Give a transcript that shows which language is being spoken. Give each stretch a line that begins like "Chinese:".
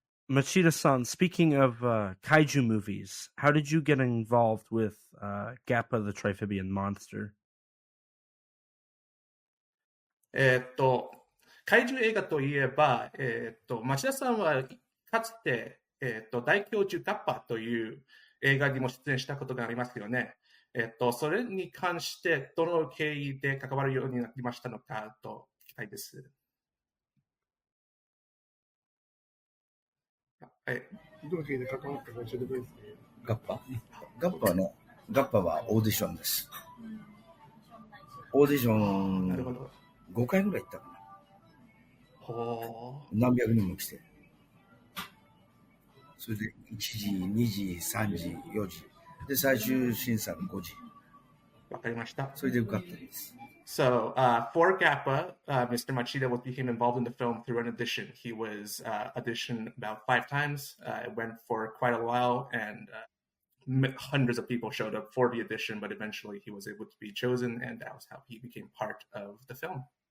English: Machida-san, speaking of kaiju movies, how did you get involved with Gappa the Triphibian Monster?
Japanese: 怪獣映画といえば、町田さんはかつて、大教授ガッパという映画にも出演したことがありますよね。それに関してどの経緯で関わるようになりましたのかと聞きたいです。はい。どの経緯で関わったか教えてくれますか。ガッパはオーディションです。オーディション5回ぐらい行ったかな。何百人も来て。それで1時、2時、3時、4時。で、最終審査が5時。わかりました。それで受かったんです。
English: So, for Gappa, Mr. Machida became involved in the film through an audition. He was auditioned about 5 times. It went for quite a while, and hundreds of people showed up for the audition, but eventually he was able to be chosen, and that was how he became part of the film.